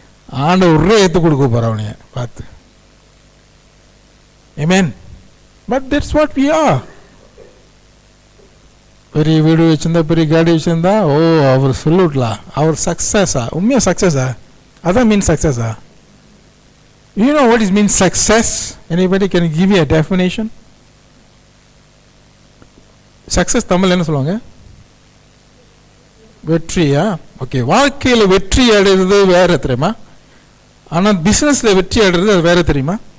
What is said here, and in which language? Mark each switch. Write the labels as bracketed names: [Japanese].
[Tamil] ஆண்டவர் ஏற்று கொடுக்க போற அவனைய பார்த்து. [English] Amen. But that's what we are. [Tamil] பெரிய வீடு வச்சிருந்தா, பெரிய காடி வச்சிருந்தா, ஓ அவர் செல்யூட்லா, அவர் சக்சஸா? உண்மையா சக்சஸா? அதான் மீன் சக்சஸா? [English] You know what is mean success? Anybody can give you a definition? [Tamil] Success Tamil என்ன சொல்லுவாங்க? வெற்றியா? ஓகே, வாழ்க்கையில் வெற்றி அடைகிறது வேற தெரியுமா? ஆனால் பிசினஸ்ல வெற்றி அடைகிறது அது வேற தெரியுமா?